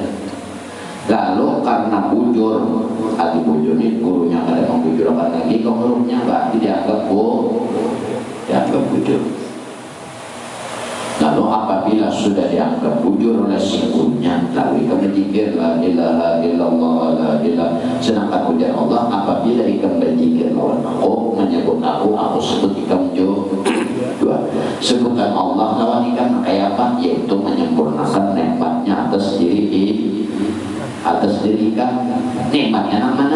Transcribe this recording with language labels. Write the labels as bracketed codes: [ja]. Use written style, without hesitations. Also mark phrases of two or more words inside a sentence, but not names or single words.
[bjn] Lalu karena bujur, arti bujur ini gurunya kada membujurkan lagi ke hurufnya, berarti dianggap bujur. Lalu apabila sudah dianggap bujur oleh si gurunya, lalu ikam berzikir [ar] لا إله إلا الله لا إله. [bjn] Sedangkan ujar Allah, apabila ikam berzikir lawan aku menyebut aku sebut ikam dua. Sebutan Allah lawan ikam kayak apa? Yaitu menyempurnakan nikmatnya atas diri ikam. Nikmatnya yang mana?